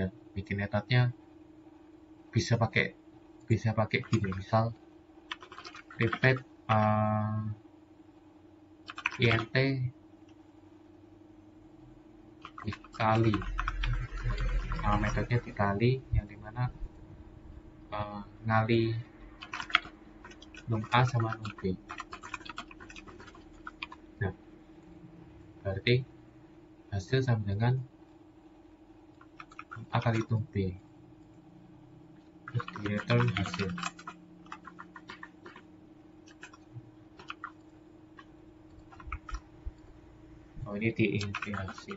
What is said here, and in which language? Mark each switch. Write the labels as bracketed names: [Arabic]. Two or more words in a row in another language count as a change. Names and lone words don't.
[Indonesian] Bikin metodenya bisa pakai gini, misal repeat int dikali, metodenya dikali, yang dimana ngali num A sama num B. Nah, berarti hasil sama dengan num A kali num B, terus di return hasil. Oh, ini diinti hasil.